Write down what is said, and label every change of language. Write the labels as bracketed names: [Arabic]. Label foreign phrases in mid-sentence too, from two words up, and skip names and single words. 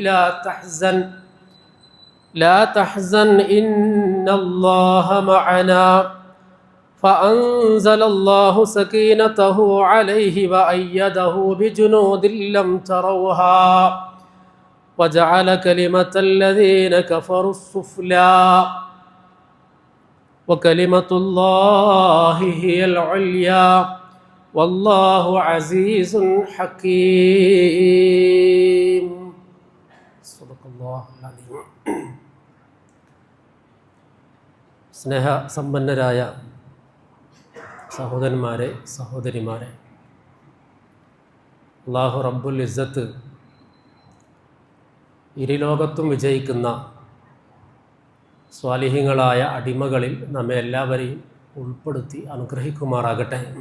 [Arabic] لا تحزن إن الله معنا فأنزل الله سكينته عليه وأيده بجنود لم تروها وجعل كلمة الذين كفروا السفلى وكلمة الله هي العليا والله عزيز حكيم. صدق الله العظيم. [Malayalam] സ്നേഹ സമ്പന്നരായ സഹോദരന്മാരെ, സഹോദരിമാരെ, [Arabic] الله رب العزة [Malayalam] ഇരുലോകത്തും വിജയിക്കുന്ന സ്വാലിഹീങ്ങളായ അടിമകളിൽ നമ്മെ എല്ലാവരെയും ഉൾപ്പെടുത്തി അനുഗ്രഹിക്കുമാറാകട്ടെ.